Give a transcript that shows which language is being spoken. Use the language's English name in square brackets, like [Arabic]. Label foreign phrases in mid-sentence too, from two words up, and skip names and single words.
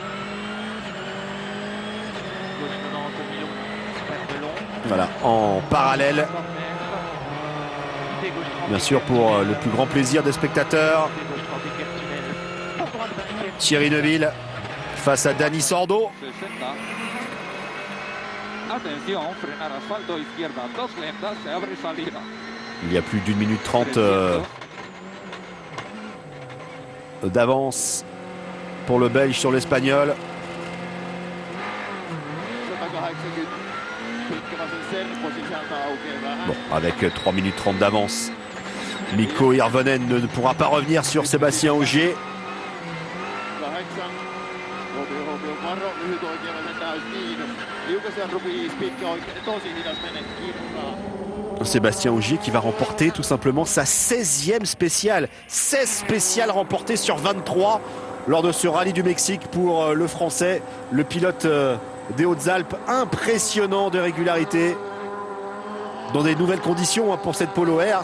[French] Gauche 90, long, ferme long. Voilà, en parallèle. Bien sûr, pour le plus grand plaisir des spectateurs. Thierry Neuville face à Dani Sordo. 60. Attention, [Spanish] frenar asfalto izquierda, 2 lentas, se abre salida. [French] Il y a plus d'1 minute 30 d'avance pour le Belge sur l'Espagnol. [Finnish] 180 pikkuvasen serpo sisältä aukeaa vähän. [French] Bon, avec 3 minutes 30 d'avance, Mikko Hirvonen ne pourra pas revenir sur Sébastien Ogier. 8. [Finnish] Hovio varo, lyhyt oikeallainen täys miinus. Liukasen rupiis, pitkä oikein, tosi hidas menee kirraa. [French] Sébastien Ogier qui va remporter tout simplement sa 16e spéciale. 16 spéciales remportées sur 23 lors de ce rallye du Mexique pour le Français, le pilote des Hautes-Alpes. Impressionnant de régularité dans des nouvelles conditions pour cette Polo Air.